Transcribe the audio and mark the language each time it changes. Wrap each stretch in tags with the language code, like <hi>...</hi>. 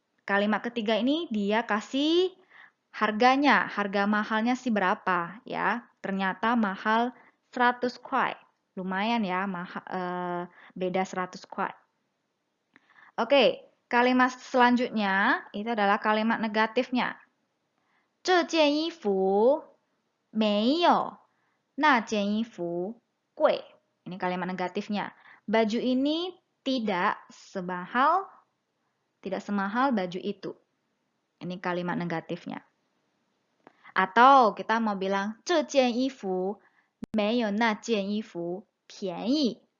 <id>Kalimat ketiga ini dia kasih harganya, harga mahalnya sih berapa ya. Ternyata mahal 100 kuai. Lumayan ya, beda 100 kuai. Oke, kalimat selanjutnya itu adalah kalimat negatifnya.</id> <zh>这件衣服没有那件衣服贵.</zh> <id>Ini kalimat negatifnya. Baju ini tidak semahal baju itu. Ini kalimat negatifnya. Atau kita mau bilang</id> <zh>这件衣服没有那件衣服便宜.</zh>